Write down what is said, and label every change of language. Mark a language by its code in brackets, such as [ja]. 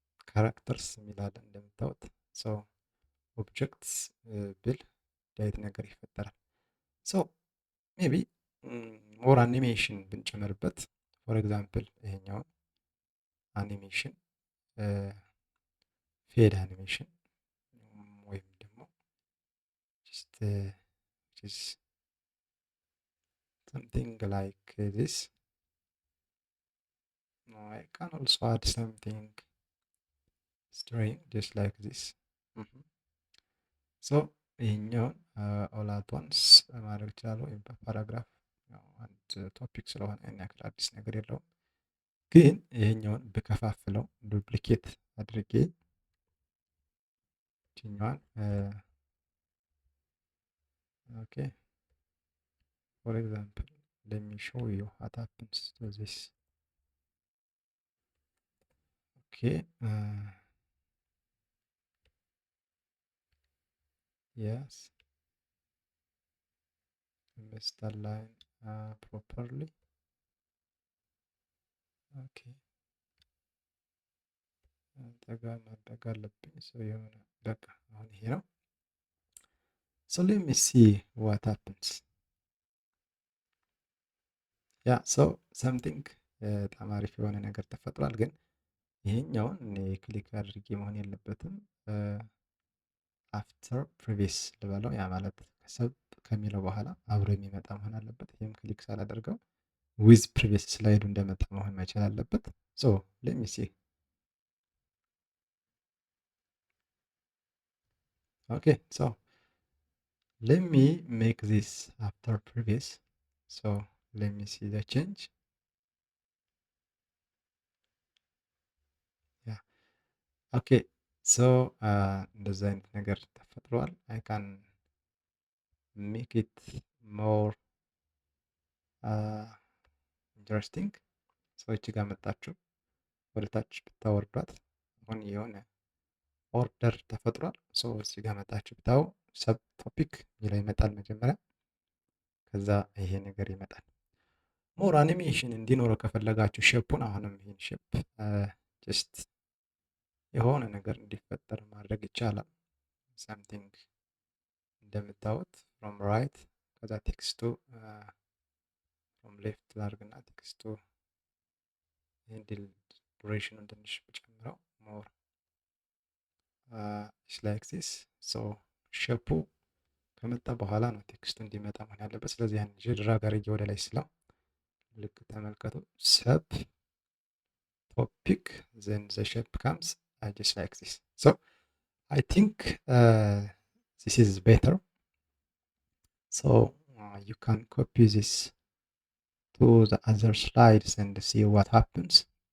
[am] characters የሚል አለ እንደምታዩት። so objects ብል ዳይት ነገር ይፈጠራል። so ሜቢ ሞር አኒሜሽን ብንጨምርበት ፎር ኤግዛምፕል ይሄኛውን አኒሜሽን ፌድ አኒሜሽን ወይም ደግሞ [en] just something like this. I can also add something string just like this. [am] so ይሄኛውን [en] all at once [am] ማድረግ ይችላለሁ ወይም በፓራግራፍ አንድ ቶፒክ ስለሆነ ያን ያክል አዲስ ነገር የለውም። ግን ይሄኛውን ብከፋፍለው ዱፕሊኬት አድርጌ ይችኛዋን ኦኬ [en] for example let me show you what happens to this. okay yes, must align properly. [am] okay ጠጋ ማድረግ አለብኝ። ሰው የሆነ በቃ አሁን ይሄ ነው። [en] so let me see what happens. [am] ያ so something በጣም አሪፍ የሆነ ነገር ተፈጥሯል። ግን ይሄኛውን እኔ ክሊክ አድርጌ መሆን የለበትም። አፍተር ፕሪቪየስ ልበለው። ያ ማለት ሰብ ከሚለው በኋላ አብሮ የሚመጣ መሆን አለበት። ይህም ክሊክ ሳላደርገው ዊዝ ፕሪቪየስ ስላይዱ እንደመጣ መሆን መቻል አለበት። ሶ [en] let me see. okay so let me make this after previous. so let me see the change. yeah okay so [am] እንደዚህ አይነት ነገር ተፈጥሯል። [en] I can make it more interesting. [am] ሰዎች ጋር መጣችሁ ወደ ታች ብታወርዷት አሁን የሆነ ኦርደር ተፈጥሯል። ሰዎች ጋር መጣችሁ ብታው ሰብ ቶፒክ የሚለው ይመጣል መጀመሪያ፣ ከዛ ይሄ ነገር ይመጣል። ሞር አኒሜሽን እንዲኖረው ከፈለጋችሁ ሼፑን አሁንም ይሄን ሼፕ ጀስት የሆነ ነገር እንዲፈጠር ማድረግ ይቻላል። ሳምቲንግ እንደምታዩት ፍሮም ራይት፣ ከዛ ቴክስቱ ፍሮም ሌፍት ላርግና ቴክስቱ ዱሬሽኑን ትንሽ ብጨምረው [en] ሞር ላይክ ዚስ። [am] ሶ ሼፑ ከመጣ በኋላ ነው ቴክስቱ እንዲመጣ መሆን ያለበት። ስለዚህ ያን ድራግ አድርጌ ወደ ላይ ስለው ልክ ተመልከቱ ሰብ [en] topic, then the shape comes just like this. So I think this is better. So you can copy this to the other slides and see what happens.